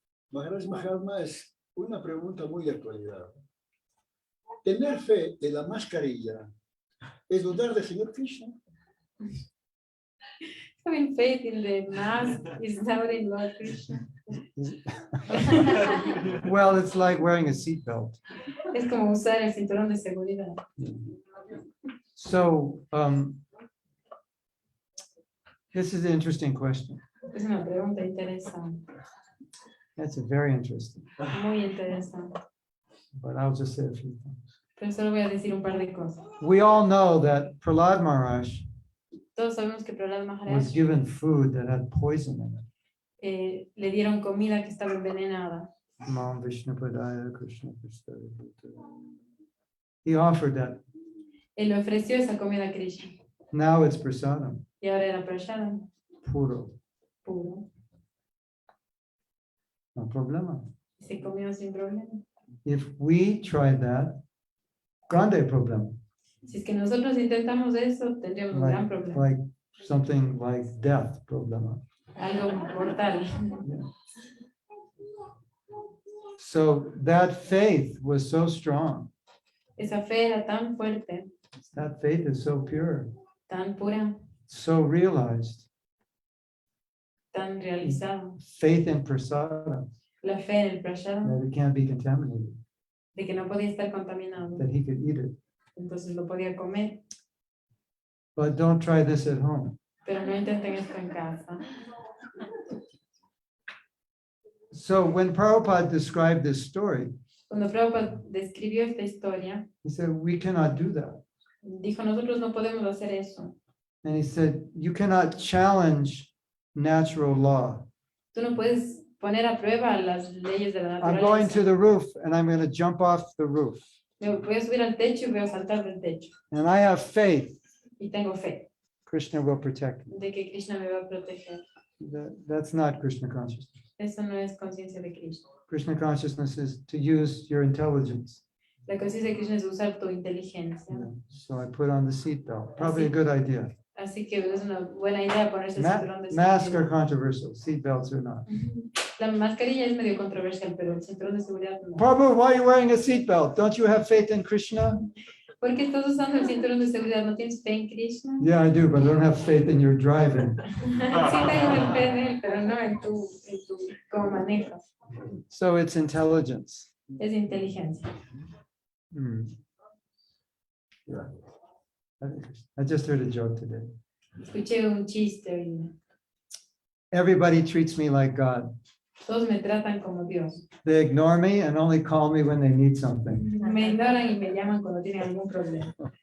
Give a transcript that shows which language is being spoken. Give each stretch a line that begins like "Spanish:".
Spanish: Maharaj Mahatma, es una pregunta muy de actualidad. ¿Tener fe de la mascarilla es dudar del Señor Krishna?
English: Having faith in the mask is doubting Lord Krishna. Well, it's like wearing a seatbelt.
Spanish: Es como usar el cinturón de seguridad.
English: So, This is an interesting question.
Spanish: Es una pregunta interesante,
English: That's very interesting.
Spanish: muy interesante.
English: But I'll just say a few things.
Spanish: Pero solo voy a decir un par de cosas.
English: We all know that Prahlad Maharaj
Spanish: Todos sabemos que Prahlad Maharaj
English: given food that had poison in it.
Spanish: le dieron comida que estaba envenenada.
Sanskrit: Mam Vishnu Padaya Krishna Prasthaya Bhutale.
English: He offered that.
Spanish: Él le ofreció esa comida a Krishna.
English: Now it's prasadam,
Spanish: Y ahora era prasadam puro. puro. No problema. Se comió sin problema.
English: If we tried that,
Spanish: grande problema. Si es que nosotros intentamos eso, tendríamos un gran problema.
English: Like something like death problema.
Spanish: Algo mortal.
English: Yeah. So that faith was so strong.
Spanish: Esa fe era tan fuerte,
English: That faith is so pure,
Spanish: tan pura,
English: so realized.
Spanish: tan realizada.
English: Faith in prasada,
Spanish: La fe en el prasadam,
English: that it can't be contaminated,
Spanish: de que no podía estar contaminado.
English: that he could eat it.
Spanish: Entonces lo podía comer.
English: But don't try this at home.
Spanish: Pero no intenten esto en casa.
English: So when Prabhupada described this story,
Spanish: Cuando Prabhupada describió esta historia,
English: he said, we cannot do that.
Spanish: dijo, nosotros no podemos hacer eso.
English: And he said, you cannot challenge natural law.
Spanish: Tú no puedes poner a prueba las leyes de la
English: I'm going to
Spanish: naturaleza.
English: the roof and I'm going to jump off the roof.
Spanish: Me voy a subir al techo y voy a saltar del techo.
English: And I have faith
Spanish: Y tengo fe
English: Krishna will protect me.
Spanish: de que Krishna me va a proteger.
English: That's not Krishna consciousness.
Spanish: Eso no es conciencia de Krishna.
English: Krishna consciousness is to use your intelligence.
Spanish: La conciencia de Krishna es usar tu inteligencia.
English: Yeah. So I put on the seatbelt. Probably a good idea.
Spanish: Así que es una buena idea ponerse el cinturón de
English: Mask are
Spanish: seguridad.
English: controversial. Seatbelts are not.
Spanish: La mascarilla es medio controversial, pero el cinturón de seguridad no.
English: Prabhu, why are you wearing a seatbelt? Don't you have faith in Krishna?
Spanish: ¿Por qué estás usando el cinturón de seguridad? ¿No tienes fe en Krishna?
English: Yeah, I do, but I don't have faith in your driving.
Spanish: Sí tengo fe en él, pero no en tu cómo manejas.
English: So it's intelligence.
Spanish: Es inteligencia.
English: Hmm. Yeah. I just heard a joke today.
Spanish: Escuché un chiste hoy.
English: Everybody treats me like God.
Spanish: Todos me tratan como Dios.
English: They ignore me and only call me when they need something.
Spanish: Me ignoran y me llaman cuando tienen algún problema.